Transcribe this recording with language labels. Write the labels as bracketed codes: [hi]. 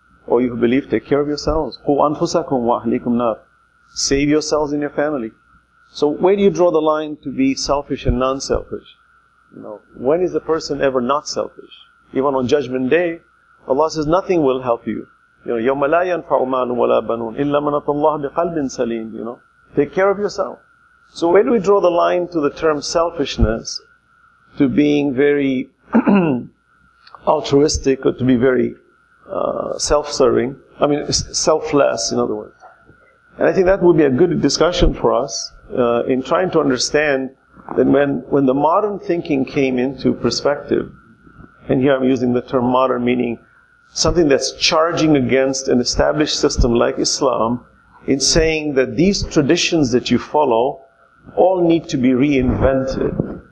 [en] O you who believe, take care of yourselves. [ar] قُوا أَنفُسَكُمْ وَأَهْلِيكُمْ نَارٍ. [en] Save yourselves and your family. So where do you draw the line to be selfish and non-selfish? You know, when is a person ever not selfish? Even on Judgment Day, Allah says nothing will help you. You know, [ar] يَوْمَ لَا يَنْفَعُ مَالٌ وَلَا بَنُونَ إِلَّا مَنْ أَتَى اللَّهَ بِقَلْبٍ سَلِيمٍ. [en] You know, take care of yourself. So where do we draw the line to the term selfishness, to being very altruistic, or to be very self-serving? I mean, selfless, in other words. And I think that would be a good discussion for us in trying to understand that when the modern thinking came into perspective, and here I'm using the term modern, meaning something that's charging against an established system like Islam, in saying that these traditions that you follow all need to be reinvented.